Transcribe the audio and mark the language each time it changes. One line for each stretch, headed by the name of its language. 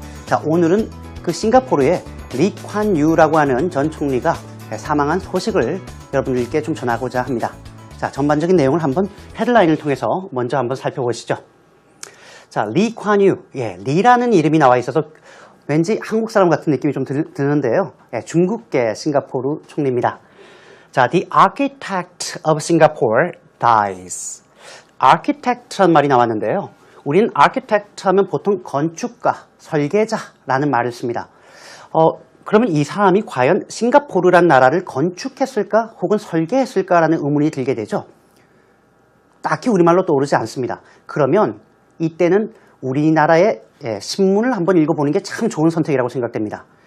Korean: 자, 오늘은 그 싱가포르의 리 콴 유라고 하는 전 총리가 사망한 소식을 여러분들께 좀 전하고자 합니다. 자, 전반적인 내용을 한번 헤드라인을 통해서 먼저 한번 살펴보시죠. 자, 리 콴 유. 리라는 이름이 나와 있어서 왠지 한국 사람 같은 느낌이 좀 드는데요. 중국계 싱가포르 총리입니다. 자,
English: The architect of Singapore dies.
Korean: architect라는 말이 나왔는데요. 우리는 architect 하면 보통 건축가, 설계자라는 말을 씁니다. 그러면 이 사람이 과연 싱가포르란 나라를 건축했을까 혹은 설계했을까라는 의문이 들게 되죠. 딱히 우리말로 떠오르지 않습니다. 그러면 이때는 우리나라의 신문을 한번 읽어보는 게 참 좋은 선택이라고 생각됩니다.